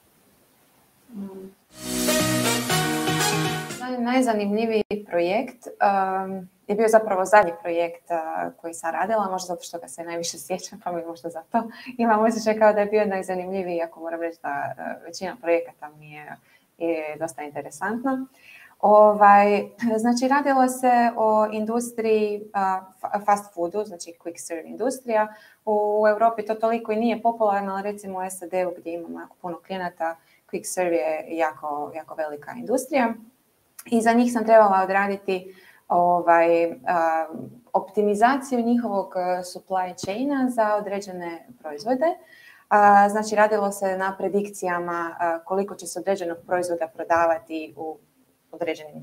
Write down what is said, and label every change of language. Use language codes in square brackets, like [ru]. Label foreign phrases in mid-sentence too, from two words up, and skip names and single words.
[hr] Najzanimljiviji projekt je bio zapravo zadnji projekt koji sam radila, možda zato što ga se najviše sjećam, pa mi možda zato imam osjećaj kao da je bio najzanimljiviji, iako moram reći da većina projekata mi je dosta interesantna. Znači, radilo se o industriji [en] fast foodu, [hr] znači [en] quick serve [hr] industrija. U Europi to toliko i nije popularno, ali recimo u SAD-u gdje imamo jako puno klijenata, [en] quick serve [hr] je jako velika industrija. I za njih sam trebala odraditi optimizaciju njihovog [en] supply chaina [hr] za određene proizvode. Znači, radilo se na predikcijama koliko će se određenog proizvoda prodavati u određenim danima.